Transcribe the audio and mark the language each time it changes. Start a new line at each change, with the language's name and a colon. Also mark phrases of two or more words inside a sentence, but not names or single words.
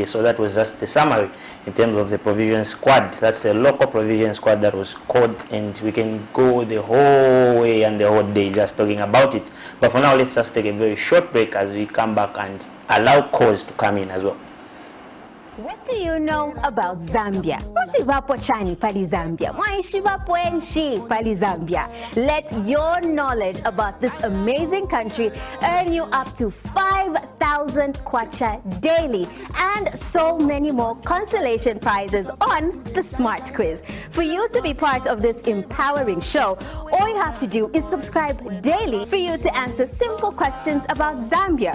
English: So that was just the summary in terms of the provision squad. That's the local provision squad that was called, and we can go the whole way and the whole day just talking about it. But for now, let's just take a very short break as we come back and allow calls to come in as well. What do you know about Zambia?
Bemba: Usivapo chani pali Zambia. Mwaishivapo enshi pali Zambia.
English: Let your knowledge about this amazing country earn you up to 5,000 kwacha daily and so many more consolation prizes on the Smart Quiz. For you to be part of this empowering show, all you have to do is subscribe daily for you to answer simple questions about Zambia.